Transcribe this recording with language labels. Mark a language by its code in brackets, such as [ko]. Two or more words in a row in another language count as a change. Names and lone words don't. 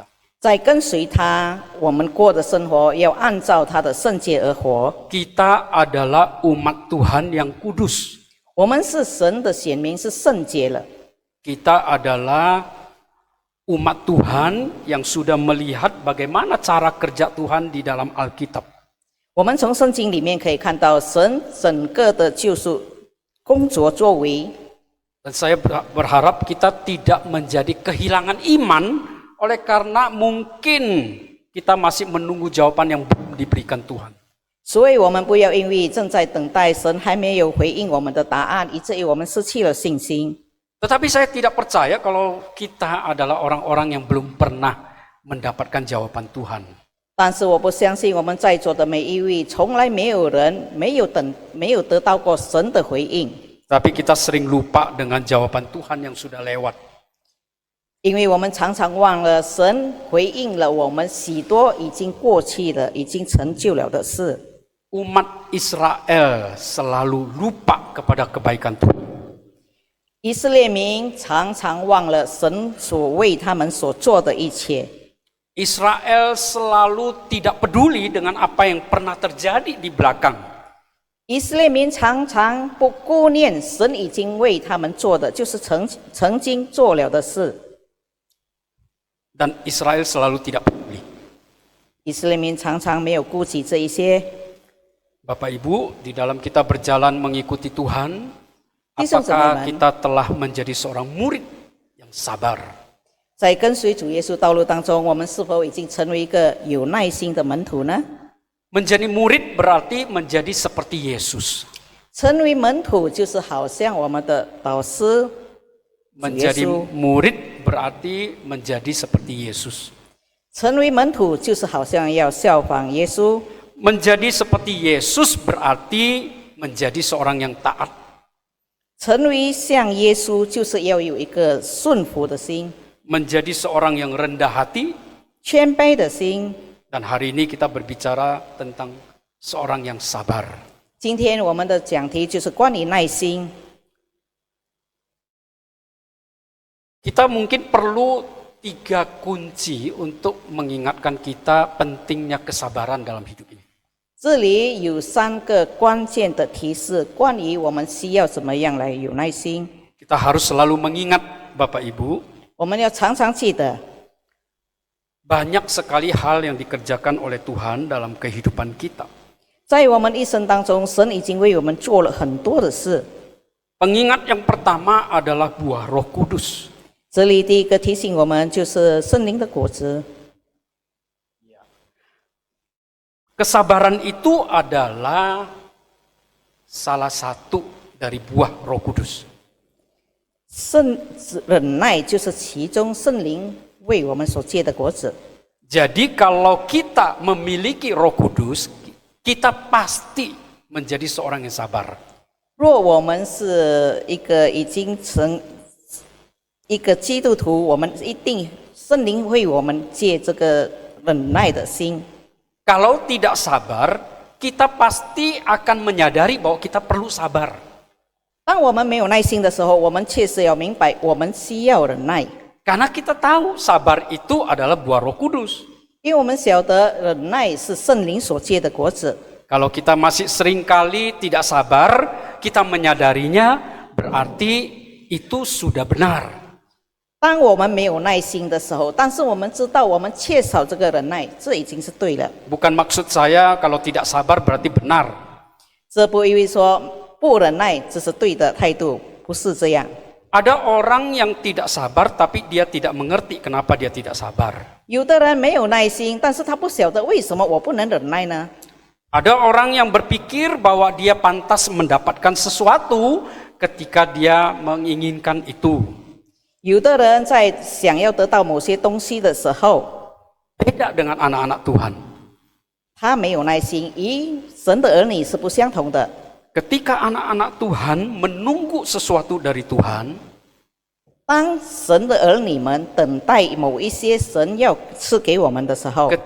[zh] 在跟随他，我们过的生活要按照他的圣洁而活。 [id] Kita adalah umat Tuhan yang kudus. [zh] 我们是神的选民，是圣洁了。 [id] Kita adalah umat Tuhan yang sudah melihat bagaimana cara kerja Tuhan di dalam Alkitab. [zh] 我们从圣经里面可以看到神整个的救赎工作作为。 [id] Dan saya berharap kita tidak menjadi kehilangan iman oleh karena mungkin kita masih menunggu jawaban yang belum diberikan Tuhan. [zh] 所以我们不要因为正在等待神还没有回应我们的答案，以至于我们失去了信心。 [id] Tetapi saya tidak percaya kalau kita adalah orang-orang yang belum pernah mendapatkan jawaban Tuhan. [zh] 但是我不相信我们在座的每一位，从来没有人没有得到过神的回应。 [id] Tapi kita sering lupa dengan jawaban Tuhan yang sudah lewat. [zh] 因为我们常常忘了神回应了我们许多已经过去了、已经成就了的事。 [id] Umat Israel selalu lupa kepada kebaikan Tuhan. [zh] 以色列民常常忘了神所为他们所做的一切。 [id] Israel selalu tidak peduli dengan apa yang pernah terjadi di belakang. [zh] 以色列民常常不顾念神已经为他们做的，就是曾经做了的事。 [id] Dan Israel selalu tidak peduli. [zh] 以色列民常常没有顾及这一些。 [id] Bapak Ibu, di dalam kita berjalan mengikuti Tuhan, [zh] 弟兄姊妹 [id] Apakah [zh] 们， [id] kita telah menjadi seorang murid yang sabar? [zh] 在跟随主耶稣道路当中，我们是否已经成为一个有耐心的门徒呢？ [id] Menjadi murid berarti menjadi seperti Yesus. [zh] 成为门徒就是好像我们的导师主耶 [id] Menjadi [zh] 稣， [id] murid berarti menjadi seperti Yesus. [zh] 成为门徒就是好像要效仿耶稣。 [id] Menjadi seperti Yesus berarti menjadi seorang yang taat. [zh] 成为像耶稣，就是要有一个顺服的心、 [id] Menjadi seorang yang rendah hati. [zh] 谦卑的心。 [id] Dan hari ini kita berbicara tentang seorang yang sabar. [zh] 今天我们的讲题就是关于耐心。 [id] Kita mungkin perlu 3 kunci untuk mengingatkan kita pentingnya kesabaran dalam hidup ini. [zh] 这里有3个关键的提示，关于我们需要怎么样来有耐心。 [id] Kita harus selalu mengingat Bapak Ibu, [zh] 我们要常常记得， [id] banyak sekali hal yang dikerjakan oleh Tuhan dalam kehidupan kita. [zh] 在我们一生当中，神已经为我们做了很多的事。 [id] Pengingat yang pertama adalah buah Roh Kudus. [zh] 这里第一个提醒我们就是圣灵的果子。 [id] Kesabaran itu adalah salah satu dari buah Roh Kudus. [zh] 忍耐就是其中圣灵为我们所结的果子。 [id] Jadi kalau kita memiliki Roh Kudus, kita pasti menjadi seorang yang sabar. [zh] 若我们是一个已经成一个基督徒，我们一定圣灵为我们借这个忍耐的心。 [id] Kalau tidak sabar, kita pasti akan menyadari bahwa kita perlu sabar. [zh] 当我们没有耐心的时候，我们确实要明白，我们需要忍耐， [id] Karena kita tahu sabar itu adalah buah Roh Kudus. [zh] 因为我们晓得忍耐是圣灵所结的果子。 [id] Kalau kita masih seringkali tidak sabar, kita menyadarinya berarti itu sudah benar. [zh] 当我们没有耐心的时候，但是我们知道我们缺少这个忍耐，这已经是对了。 [id] Bukan maksud saya kalau tidak sabar berarti benar. [zh] 这不意味说不忍耐这是对的态度，不是这样。 [id] Ada orang yang tidak sabar tapi dia tidak mengerti kenapa dia tidak sabar. [zh] 有的人没有耐心，但是他不晓得为什么我不能忍耐呢？ [id] Ada orang yang berpikir bahwa dia pantas mendapatkan sesuatu ketika dia menginginkan itu. [zh] 有的人在想要得到某些东西的时候， [id] Beda dengan anak-anak Tuhan. [zh] 他没有耐心，与神的儿女是不相同的。 [id] Ketika anak-anak Tuhan menunggu sesuatu dari Tuhan, [zh] 当神的儿女们等待某一些神要赐给我们的时候，